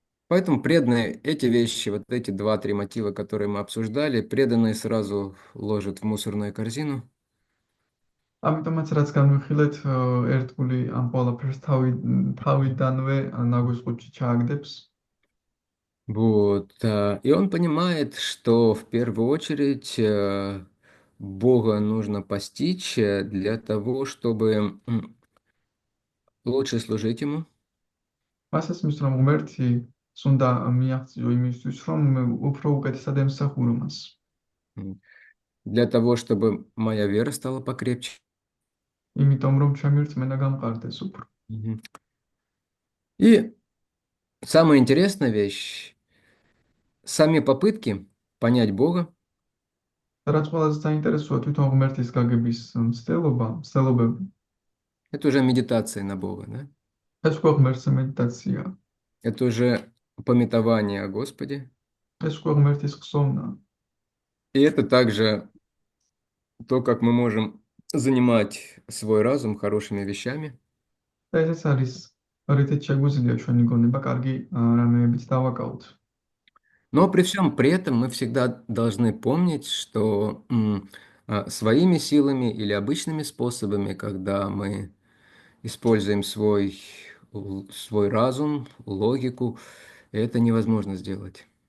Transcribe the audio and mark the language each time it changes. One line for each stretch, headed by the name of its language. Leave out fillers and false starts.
Russian: Поэтому преданные эти вещи, вот эти 2-3 мотива, которые мы обсуждали, преданные сразу ложат в мусорную корзину.
Georgian: ამიტომაც რაც განვიხილეთ, ერთგული ამ ყველაფერს თავიდანვე ნაგვისყუდში ჩააგდებს.
Russian: Вот. И он понимает, что в первую очередь Бога нужно постичь для того, чтобы лучше служить ему,
Georgian: მას ესმის, რომ ღმერთი უნდა მიაღწიო იმისთვის, რომ უფრო უკეთესად ემსახურო მას.
Russian: м, для того, чтобы моя вера стала покрепче.
Georgian: იმიტომ რომ ჩემი რწმენა გამყარდეს უფრო. Мгм.
Russian: И самая интересная вещь, сами попытки понять Бога,
Georgian: და რაც ყველაზე საინტერესოა, თვითონ ღმერთის გაგების მცდელობები,
Russian: это уже медитация на Бога, да?
Georgian: ეს უკვე ღმერთის მედიტაცია,
Russian: Это уже памятование о Господе.
Georgian: ეს უკვე ღმერთის ხსოვნა.
Russian: И это также то, как мы можем занимать свой разум хорошими вещами.
Georgian: და ესეც არის რითიც შეგვიძლია ჩვენი გონება კარგი რამეებით დავაკავოთ.
Russian: Но при всем при этом мы всегда должны помнить, что своими силами или обычными способами, когда мы используем свой разум, логику, это невозможно сделать.